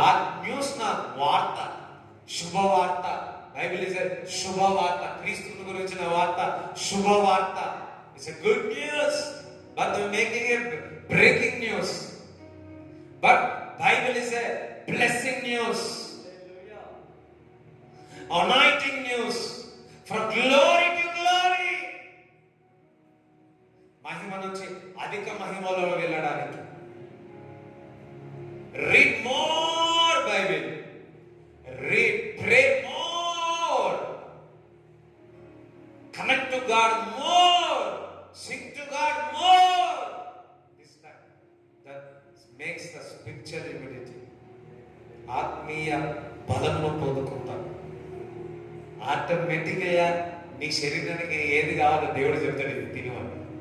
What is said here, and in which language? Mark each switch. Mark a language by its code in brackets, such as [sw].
[te] ఆ న్యూస్ నా వార్త, శుభవార్త. బైబిల్ ఇస్ శుభవార్త, క్రీస్తు గురించిన వార్త, శుభవార్త. [en] It's a good news, but they're making it breaking news. But Bible is a blessing news, anointing news, from glory to glory. [te] మహిమ నుంచి అధిక మహిమలో వెళ్ళడానికి. [en] Read more Bible. Read, pray more. Connect to God more. Sing to God more. This time, that makes the spiritual immunity. [te] ఆత్మీయ బలమును పొందుకుంటాం. ఆటోమేటిక్గా నీ శరీరానికి ఏది కావాలో దేవుడు చెప్తాడు, ఇది తినమని.